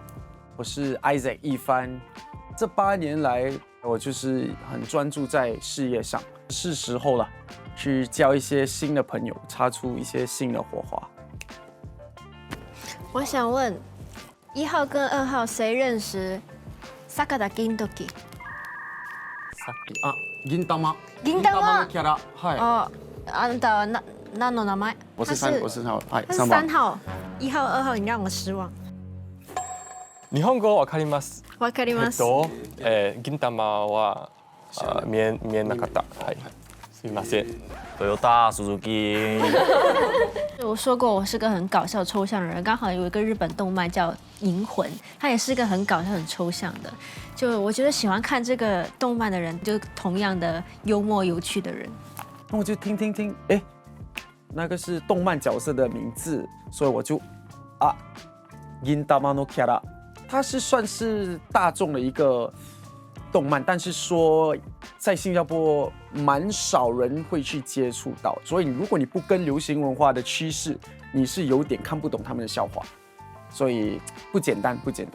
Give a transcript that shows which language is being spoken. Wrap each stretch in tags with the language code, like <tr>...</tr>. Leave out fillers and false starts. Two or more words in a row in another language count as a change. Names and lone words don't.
<zh>我是 Isaac 一帆，这8年来，我就是很专注在事业上，是时候了，去交一些新的朋友，擦出一些新的火花。我想问，1号跟2号谁认识 ？Sakada Gindoki。</zh> <ja>あ、銀玉。銀玉のキャラ。はい。哦，あなたは何の名前？</ja> <zh>我是3号。はい。他是3号。1号、2号，你让我失望。</zh> <ja>日本語わかります。わかります。銀玉は見えなかった。はい。すみません。 Toyota Suzuki。</ja> <zh>我说过我是个很搞笑抽象的人，刚好有一个日本动漫叫《银魂》，它也是个很搞笑、很抽象的。就我觉得喜欢看这个动漫的人，就同样的幽默有趣的人。那我就听，哎，那个是动漫角色的名字，所以我就</zh> <ja>銀玉のキャラ。</ja> <zh>它是算是大众的一个动漫，但是说在新加坡蛮少人会去接触到，所以如果你不跟流行文化的趋势，你是有点看不懂他们的笑话，所以不简单，不简单。</zh>